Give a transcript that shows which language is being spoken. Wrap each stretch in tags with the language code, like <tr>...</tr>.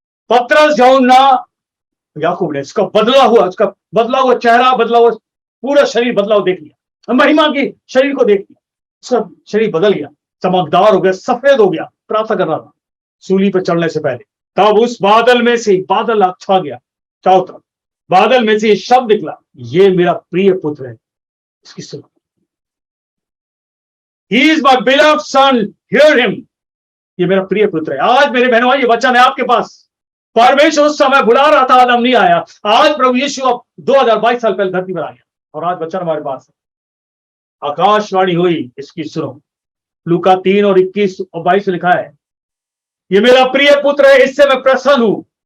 <hi>पतरस, यूहन्ना, याकूब ने उसका बदला हुआ चेहरा, बदला हुआ पूरा शरीर बदलाव देख लिया, महिमा की शरीर को देख लिया, उसका शरीर बदल गया, चमकदार हो गया, सफेद हो गया। प्रार्थना कर रहा था सूली पर चढ़ने से पहले। तब उस बादल में से बादल छा गया चारों तरफ, बादल में से ये शब्द निकला, ये मेरा प्रिय पुत्र है, इसकी सुनो।</hi> <en>He is my beloved son, hear him।</en> <hi>ये मेरा प्रिय पुत्र है। आज मेरे बहनों, ये वचन है आपके पास। परमेश्वर उस समय बुला रहा था, आदम नहीं आया। आज प्रभु यीशु अब 2022 साल पहले धरती पर आ गया, और आज वचन हमारे पास है। आकाशवाणी हुई, इसकी सुनो। लूका 3 और 21 और 22 में लिखा है, ये मेरा प्रिय पुत्र है, इससे मैं प्रसन्न हूं।</hi>